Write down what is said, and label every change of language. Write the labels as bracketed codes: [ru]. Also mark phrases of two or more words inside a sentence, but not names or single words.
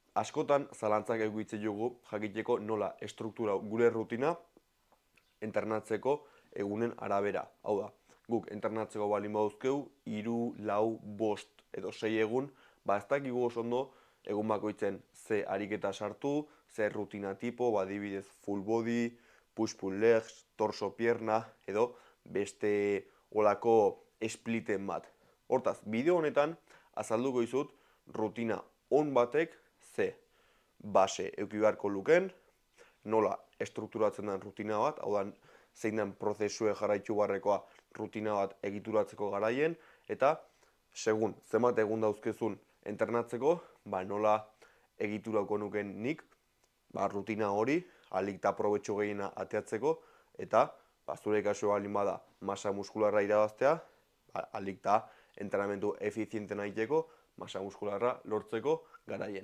[eu] askotan zalantzak eguitzen dugu jakiteko nola estruktura gure rutina entrenatzeko egunen arabera. Hau da, guk entrenatzeko balin baduzkeu, 3, 4, 5 edo 6 egun, ez dakigu oso ondo egun bakoitzen ze ariketa sartu, ze rutina tipo, adibidez [en] full body, push-pull legs, [es] torso pierna, [eu] edo beste olako spliten bat. Hortaz, bideo honetan azalduko izut rutina on batek ze base eduki beharko luken, nola estrukturatzen den rutina bat, hau da, zein den prozesue jarraitu barrekoa rutina bat egituratzeko garaien, eta segun zenbat egun dauzkezun entrenatzeko, nola egiturako nuken nik, rutina hori, alik eta probetxo gehiena ateatzeko, eta zure kasua balin bada masa muskularra irabaztea, alik eta entrenamentu efiziente nahiteko, masa muskularra lortzeko garaien.